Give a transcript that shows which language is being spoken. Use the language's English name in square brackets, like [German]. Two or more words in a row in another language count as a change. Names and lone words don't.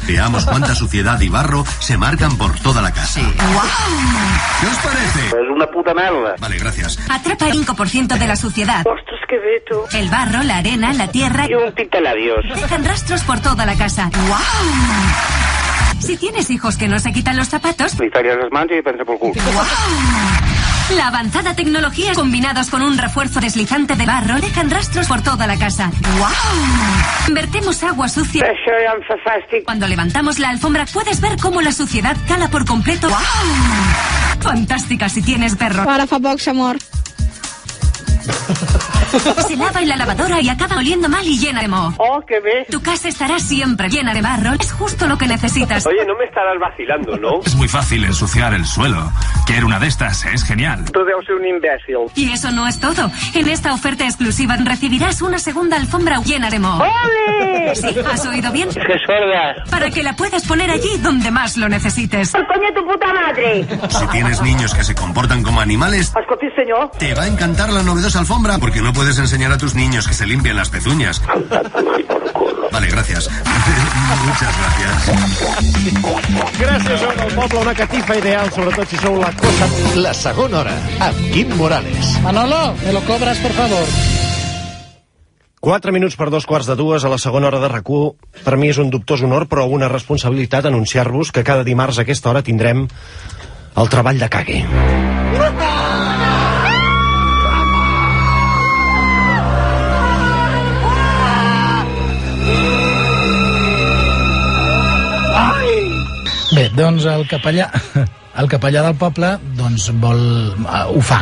[Spanish] Veamos cuánta suciedad y barro se marcan por toda la casa. ¿Qué os parece? [Catalan] Es una puta merda. [Spanish] Vale, gracias. Atrapa el 5% de la suciedad. Ostras, qué veto. El barro, la arena, la tierra Y un tintelabios. dejan rastros por toda la casa. ¡Wow! Si tienes hijos que no se quitan los zapatos, [Catalan] Li talles les mans i pensa pel cul. [Spanish] la avanzada tecnología combinados con un refuerzo deslizante de barro dejan rastros por toda la casa. ¡Wow! Vertemos agua sucia. [Catalan] Això ja em fa fàstic. [Spanish] Cuando levantamos la alfombra puedes ver cómo la suciedad cala por completo. ¡Wow! Fantástica si tienes perro. [Catalan] Ara fa poc s'ha mort. [Spanish] Se lava en la lavadora y acaba oliendo mal y llena de moho. [Catalan] Oh, que bé. [Spanish] Tu casa estará siempre llena de barro. Es justo lo que necesitas. Oye, no me estarás vacilando, ¿no? Es muy fácil ensuciar el suelo. Quiero una de estas, es genial. [Catalan] Tu deus ser un imbècil. [Spanish] Y eso no es todo. En esta oferta exclusiva recibirás una segunda alfombra llena de moho. ¡Ole! Sí, ¿has oído bien? Que sorda. Para que la puedas poner allí donde más lo necesites. El coño de tu puta madre. Si tienes niños que se comportan como animales, [Catalan] Escolti, senyor. [Spanish] te va a encantar la novedosa alfombra porque no puedes enseñar a tus niños que se limpien las pezuñas. Vale, gracias. Muchas gracias. [Catalan] Gràcies, Joan del Poble, una catifa ideal, sobretot si sou la cosa... La segona hora, amb Quim Morales. [Spanish] Manolo, me lo cobras, por favor. [Catalan] 4 minuts per 2:15 a la segona hora de RAC1. Per mi és un dubtós honor, però una responsabilitat anunciar-vos que cada dimarts a aquesta hora tindrem el treball de cague. Bé, doncs el capellà del poble doncs ho fa.